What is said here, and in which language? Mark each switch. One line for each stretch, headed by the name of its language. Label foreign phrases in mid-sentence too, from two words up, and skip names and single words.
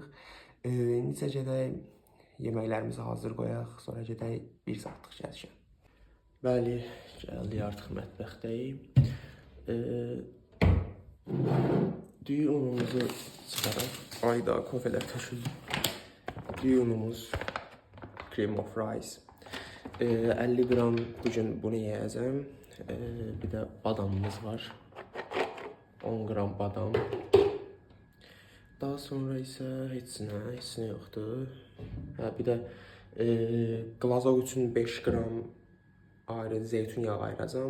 Azerbaijani: İndisə gedək, yeməklərimizi hazır qoyaq, sonra gedək 1 saatlıq gəzişə. Bəli, gəldik artıq mətbəxdəyik. Düyü unumuzu çıxaraq, ayda kofələr tökülür. Düyü unumuz,
English: cream of rice.
Azerbaijani: 50 qram bugün bunu yeyəcəm. Bir də badamımız var. 10 qram badam. Daha sonra isə heç nə yoxdur. Bir də qlazok üçün 5 qram ayrı zeytun yağı ayıracam.